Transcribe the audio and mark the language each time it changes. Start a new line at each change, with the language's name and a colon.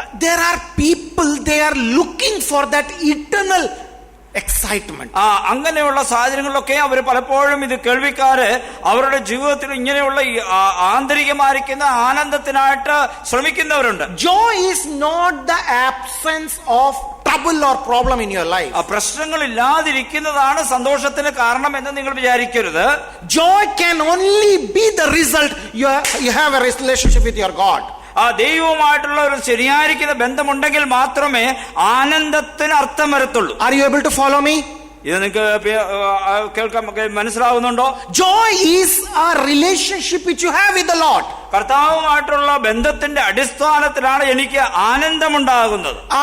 English: there are people, they are looking for that eternal excitement.
Malayalam: അങ്ങനെയുള്ള സാഹചര്യങ്ങളിലൊക്കെ അവർ പലപ്പോഴും ഇത് കേൾവിക്കാര് അവരുടെ ജീവിതത്തിൽ ഇങ്ങനെയുള്ള ആന്തരികമായിരിക്കുന്ന ആനന്ദത്തിനായിട്ട് ശ്രമിക്കുന്നവരുണ്ട്.
English: Joy is not the absence of trouble or problem in your life.
Malayalam: പ്രശ്നങ്ങൾ ഇല്ലാതിരിക്കുന്നതാണ് സന്തോഷത്തിന് കാരണം എന്ന് നിങ്ങൾ വിചാരിക്കരുത്.
English: Joy can only be the result you have a relationship with your God.
Malayalam: ദൈവവുമായിട്ടുള്ള ഒരു ശരിയായിരിക്കുന്ന ബന്ധമുണ്ടെങ്കിൽ മാത്രമേ ആനന്ദത്തിന് അർത്ഥം വരത്തുള്ളൂ.
English: Are you able to follow me?
Malayalam: ഇത് നിങ്ങൾക്ക് കേൾക്കാൻ മനസ്സിലാവുന്നുണ്ടോ?
English: Joy is a relationship which you have with the Lord.
Malayalam: കർത്താവുമായിട്ടുള്ള ബന്ധത്തിന്റെ അടിസ്ഥാനത്തിലാണ് എനിക്ക് ആനന്ദമുണ്ടാകുന്നത്.